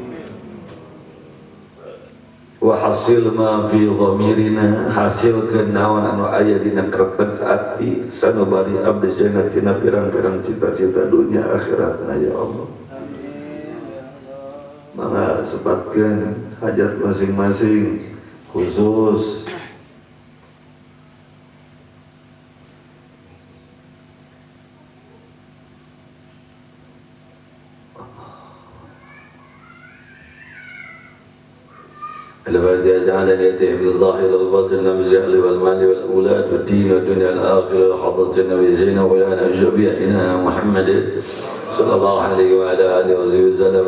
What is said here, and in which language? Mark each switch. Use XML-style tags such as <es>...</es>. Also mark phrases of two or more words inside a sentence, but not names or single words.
<ar>وحاصل ما في ضميرنا</ar> <su>hasilkeun naon anu aya dina kretek ati sanubari abdi sadayana tina pirang-pirang cita-cita dunia akhiratna</su> <ar>يا الله.</ar> <su>Mangga sepatkeun hajat masing-masing khusus</su> <ar>الذي جعل يتيم بالظاهر والباطن من الجهل والمال والأولاد والدين والدنيا الآخرة وحضرة النبي زين ولانا شفيعنا محمد صلى الله عليه وعلى آله وسلم.</ar>